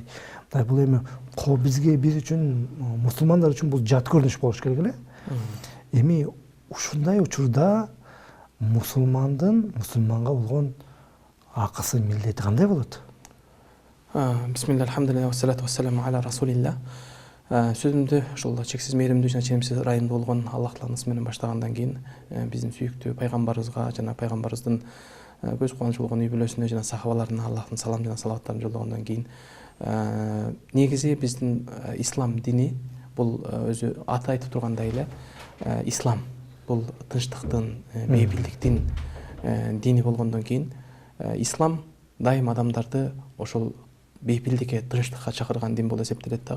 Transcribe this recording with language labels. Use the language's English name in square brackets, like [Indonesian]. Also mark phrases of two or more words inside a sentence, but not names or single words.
[Kyrgyz] Бул эми бизге биз үчүн, мусулмандар үчүн бул жат көрүнүш болуш керек эле. Эми ушундай учурда мусулманга болгон акысы, милдети кандай болот? [Arabic] بسم الله، الحمد لله, والصلاة والسلام على رسول الله. [Kyrgyz] Сөзүмдү ушул чексиз мээримдүү жана ченемсиз ырайымдуу болгон Аллах тааланын ысмы менен баштагандан кийин биздин сүйүктүү пайгамбарыбызга жана пайгамбарыбыздын көз кубанычы болгон үй бүлөсүнө жана сахабаларына Аллахтын салам жана салаваттарын жолдогондон кийин негизи биздин ислам дини бул өзү аты айтып тургандай эле ислам бул тынчтыктын, мейирбилдиктин дини болгондон кийин ислам дайым адамдарды ошол бейпилдикке, тынчтыкка чакырган дин болуп эсептелет дагы.